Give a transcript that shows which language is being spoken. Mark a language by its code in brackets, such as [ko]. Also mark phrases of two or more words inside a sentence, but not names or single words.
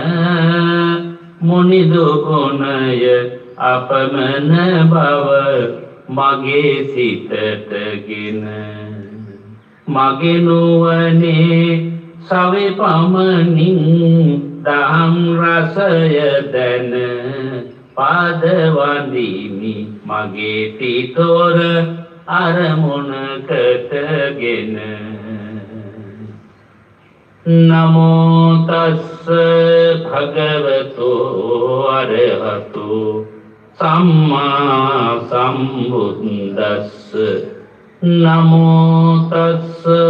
[si] මුනිදු ගුණය අපමණ බව මගේ සිතටගෙන මගේ නුවණේ සවේ පමණින් දහම් රසය දැන පාද වඳිමි මගේ තිතොර [pi] අරමුණකටගෙන නමෝ තස්ස භගවතෝ අරහතෝ සම්මා සම්බුද්දස්ස නමෝ තස්ස